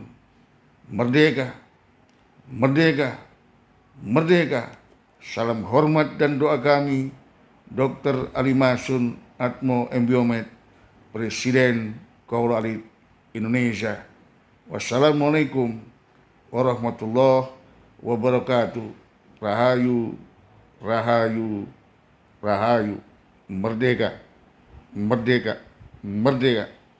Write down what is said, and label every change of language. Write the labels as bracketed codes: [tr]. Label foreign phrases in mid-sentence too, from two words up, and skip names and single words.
[id] Merdeka, merdeka, merdeka. Salam hormat dan doa kami, Dr. Ali Masun Atmo Embiomet, Presiden Kaula Alit Indonesia. [ar] والسلام عليكم ورحمة الله وبركاته. [id] Rahayu, rahayu, rahayu. Merdeka, merdeka, merdeka.